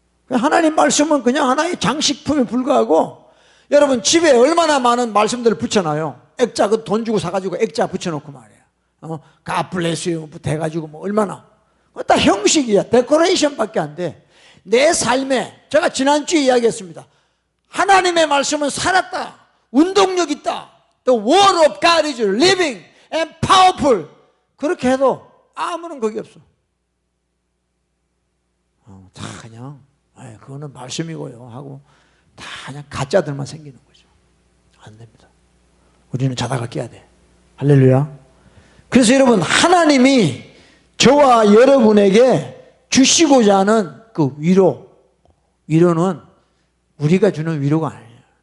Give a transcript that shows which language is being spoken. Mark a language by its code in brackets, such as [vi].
[ko] 하나님 말씀은 그냥 하나의 장식품에 불과하고, 여러분 집에 얼마나 많은 말씀들을 붙여놔요. 액자 그 돈 주고 사가지고 액자 붙여놓고 말이야. [en] God bless you [ko] 부터 해가지고 뭐 얼마나. 그거 다 형식이야. 데코레이션밖에 안 돼. 내 삶에, 제가 지난주에 이야기했습니다. 하나님의 말씀은 살았다. 운동력 있다. [en] The word of God is living and powerful. [ko] 그렇게 해도 아무런 거기 없어. 다 그냥 그거는 말씀이고요 하고 다 그냥 가짜들만 생기는 거죠. 안 됩니다. 우리는 자다가 깨야 돼. 할렐루야. 그래서 여러분, 하나님이 저와 여러분에게 주시고자 하는 그 위로는 우리가 주는 위로가 아니에요.